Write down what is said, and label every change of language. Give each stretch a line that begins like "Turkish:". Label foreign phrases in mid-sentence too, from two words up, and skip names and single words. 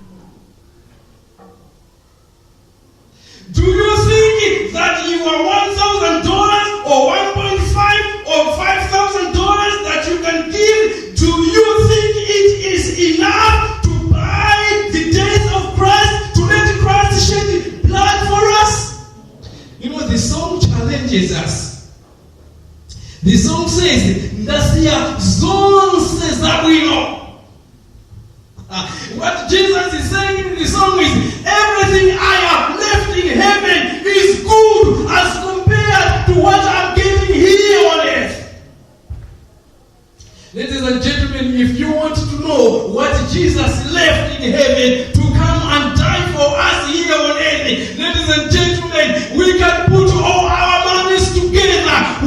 English: Do you think that you are $1,000 or $1.5 or $5,000 that you can give? Do you think it is enough to buy the death of Christ, to let Christ shed blood for us? You know, the song challenges us. The song says,
Nyanja: Ndasia zonse za bwino.
English: What Jesus is saying in the song is, everything I have left in heaven is good as compared to what I'm getting here on earth. Ladies and gentlemen, if you want to know what Jesus left in heaven to come and die for us here on earth, ladies and gentlemen, we can put all our monies together.